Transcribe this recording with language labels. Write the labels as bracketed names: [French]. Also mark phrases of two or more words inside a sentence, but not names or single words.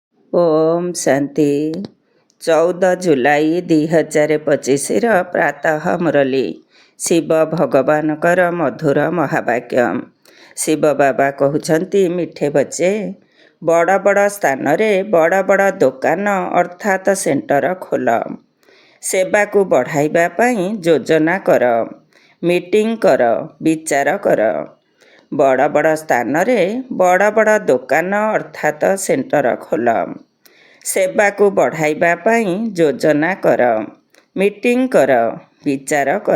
[Odia] ଓମ୍ ଶାନ୍ତି 14 ଜୁଲାଇ 2025 ପ୍ରାତଃ ମୁରଲୀ ଶିବ ଭଗବାନଙ୍କର ମଧୁର ମହାବାକ୍ୟ। ଶିବ ବାବା [Hindi] कहते मिठे बच्चे [Odia] ବଡ଼ ବଡ଼ ସ୍ଥାନ ରେ ବଡ଼ ବଡ଼ ଦୋକାନ ଅର୍ଥାତ ସେଣ୍ଟର ଖୋଲ, ସେବା କୁ ବଢ଼ାଇବା ପାଇଁ ଯୋଜନା କର, ମିଟିଂ କର, ବିଚାର କର। ବଡ଼ ବଡ଼ ସ୍ଥାନ ରେ ବଡ଼ ବଡ଼ ଦୋକାନ ଅର୍ଥାତ ସେଣ୍ଟର ଖୋଲ, ସେବା କୁ ବଢ଼ାଇବା ପାଇଁ ଯୋଜନା କର, ମିଟିଂ କର, ବିଚାର କର।